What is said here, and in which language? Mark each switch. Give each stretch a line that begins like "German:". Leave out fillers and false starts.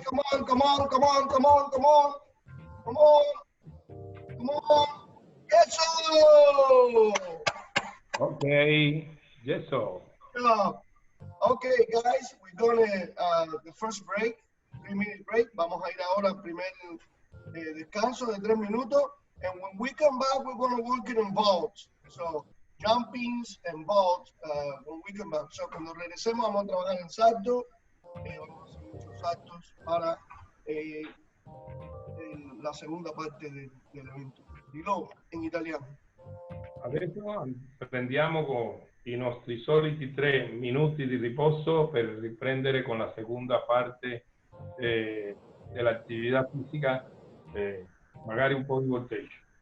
English: Come on, come on, come on, come on, come on. Come on, come on. Yeessooo! Okay, Yeessooo. Okay, guys, we're gonna, the first break, 3-minute break.
Spanish: Vamos a ir ahora al primer descanso de 3 minutos.
English: And when we come back, we're going to work it in vaults. So, jumpings and vaults when we come back.
Spanish: So, cuando regresemos, vamos a trabajar en salto. Vamos a hacer muchos saltos para la segunda parte del evento.
Italian: Dilo in italiano. Adesso prendiamo con i nostri soliti 3 minuti di riposo per riprendere con la seconda parte dell'attività fisica, magari un po' di volteggio.